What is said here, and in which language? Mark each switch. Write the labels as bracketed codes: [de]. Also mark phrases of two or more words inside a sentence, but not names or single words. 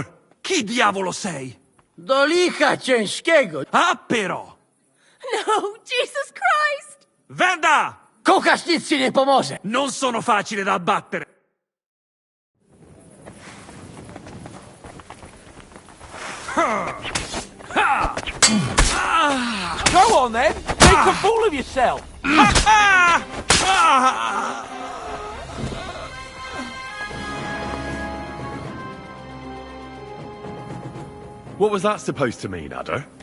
[it] Chi diavolo sei? [pl] Do licha ciężkiego! [it] A però! No, [en] Jesus Christ! Venda! [pl] Kokasz nic ci nie pomoże! [it] Non sono facile da abbattere! [en] Go on then! Make a fool of yourself! What was that supposed to mean, Adder?